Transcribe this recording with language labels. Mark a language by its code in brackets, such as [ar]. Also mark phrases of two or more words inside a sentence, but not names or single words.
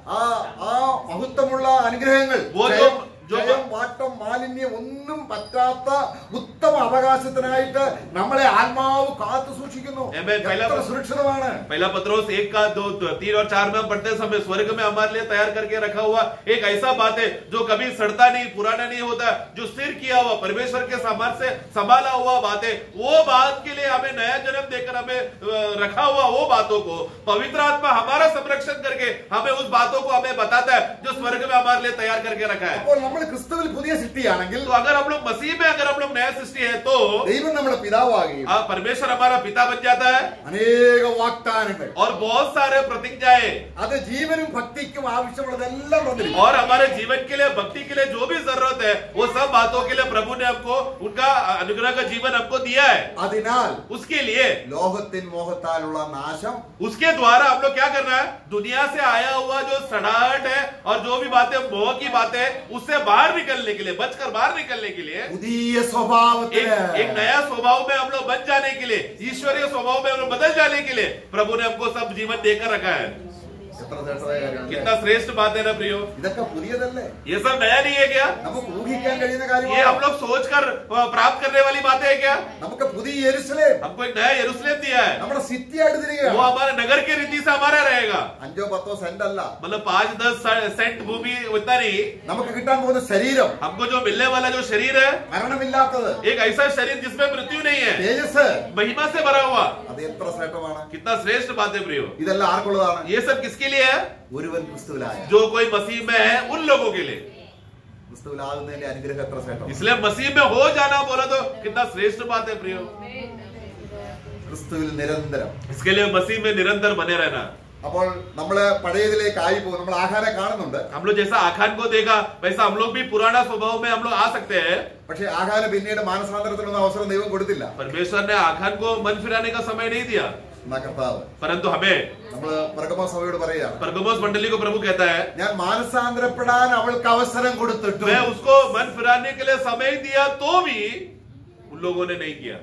[ml] ആ മഹത്വമുള്ള അനുഗ്രഹങ്ങൾ, [hi] वो [ml] ജയം, വാട്ടം, മാലിന്യം ഒന്നും പറ്റാത്ത ഉത്തമ അവകാശത്തിനായിട്ട് നമ്മളെ ആത്മാവ് കാത്തു സൂക്ഷിക്കുന്നു. എത്ര സുരക്ഷിതമാണ്. [hi] पहला पत्रोस 1 का 2, 3 और 4 में पढ़ते समय स्वर्ग में हमारे लिए तैयार करके रखा हुआ एक ऐसा बात है जो कभी सड़ता नहीं, पुराना नहीं होता, जो स्थिर किया हुआ परमेश्वर के सामर्थ्य से संभाला हुआ बात है. वो बात के लिए हमें नया जन्म देकर हमें रखा हुआ वो बातों को पवित्र आत्मा हमारा संरक्षण करके हमें उस बातों को हमें बताता है जो स्वर्ग में हमारे लिए तैयार करके रखा है. [ml] അപ്പോൾ നമ്മൾ ക്രിസ്തുവിൽ പുതിയ സൃഷ്ടിയാണെങ്കിൽ, [hi] तो अगर हम लोग मसीह में अगर हम लोग नया सृष्टि है तो [ml] ദൈവം നമ്മുടെ പിതാവാകുകയും [hi] परमेश्वर हमारा पिता बन जाता है. [ml] അനേക വാഗ്ദാനങ്ങൾ, [hi] और बहुत सारे प्रतिज्ञाएं, [ml] അത് ജീവനും ഭക്തിക്കും ആവശ്യമുള്ളതെല്ലാം തന്നിരിക്കുന്നു. [hi] और हमारे जीवन के लिए, भक्ति के लिए जो भी जरूरत है वो सब बातों के लिए प्रभु ने हमको उनका अनुग्रह का जीवन हमको दिया है. [ml] അതിനാൽ [hi] उसके लिए [ml] ലോകത്തിൻ മോഹത്താലുള്ള നാശം, [hi] उसके द्वारा हम लोग क्या करना है? दुनिया से आया हुआ जो सड़ाहट है और जो भी बातें मोह की बातें, उससे बाहर निकलने के लिए, बचकर बाहर निकलने के लिए, [ml] പുതിയ സ്വഭാവത്തിന്, [hi] एक नया स्वभाव में हम लोग बन जाने के लिए, ईश्वरीय स्वभाव में हम लोग बदल जाने के लिए प्रभु ने हमको सब जीवन देकर रखा है. [ml] എത്ര ശ്രേഷ്ഠമായ കാര്യമാണ്. [hi] कितना श्रेष्ठ बात है ना प्रियो. [ml] ഇതൊക്കെ പുതിയതല്ലേ? [hi] ये सब नया नहीं है क्या? [ml] നമുക്ക് ഊഹിക്കാൻ കഴിയുന്ന [hi] ये [ml] കാര്യമാണ്. [hi] हम लोग सोचकर प्राप्त करने वाली बातें है क्या? [ml] നമുക്ക് പുതിയ യെരുശലേം, [hi] हमको एक नया यरूशलेम दिया है. [ml] നമ്മുടെ സിറ്റി ആയിട്ട് [hi] वो [ml] തിരികെയാണ്. [hi] हमारे नगर के रीति से हमारा रहेगा. [ml] 5-10 സെന്റ് അല്ല, [hi] मतलब 5-10 सेंट भूमि उतना नहीं. [ml] നമുക്ക് കിട്ടാൻ പോകുന്ന ശരീരം, [hi] हमको जो मिलने वाला जो शरीर है, [ml] മരണമില്ലാത്തത്, [hi] एक ऐसा शरीर जिसमें मृत्यु नहीं है, [ml] തേജസ്, [hi] महिमा से भरा हुआ. [ml] അത് എത്ര ശ്രേഷ്ഠമാണ്. [hi] कितना श्रेष्ठ बात है प्रियो. [ml] ഇതെല്ലാം ആർക്കുള്ളതാണ്? [hi] ये सब किसके लिए है? [ml] ഒരുവൻ ക്രിസ്തുവിലായ, [hi] जो कोई मसीह में है उन लोगों के लिए. [ml] ക്രിസ്തുവിലാകുന്നതിന്റെ അനുഗ്രഹം എത്ര ശ്രേഷ്ഠം. [hi] इसलिए मसीह में हो जाना बोला तो कितना श्रेष्ठ बात है प्रियो. [ml] ക്രിസ്തുവിൽ നിരന്തരം, [hi] इसके लिए मसीह में निरंतर बने रहना. [ml] അപ്പോൾ നമ്മള് പഴയതിലേക്ക് ആയി പോകും. നമ്മൾ ആഹാരം കാണുന്നുണ്ട്. [hi] हम लोग जैसा आखान को देखा वैसा हम लोग भी पुराना स्वभाव में हम लोग आ सकते हैं. [ml] പക്ഷെ ആഹാരം പിന്നീട് മാനസാന്തരത്തിനുള്ള അവസരം ദൈവം കൊടുത്തില്ല. [hi] परमेश्वर ने आखान को मन फिराने का समय नहीं दिया. [ml] എന്നാ കർത്താവ് [hi] परंतु हमें [ml] നമ്മള് പെർഗമോസ് സഭയോട് പറയാ, [hi] परगमोस मंडली को प्रभु कहता है, [ml] ഞാൻ മാനസാന്തരപ്പെടാൻ അവൾക്ക് അവസരം കൊടുത്തിട്ടു [hi] मैं उसको मन फिराने के लिए समय दिया तो भी उन लोगों ने नहीं किया.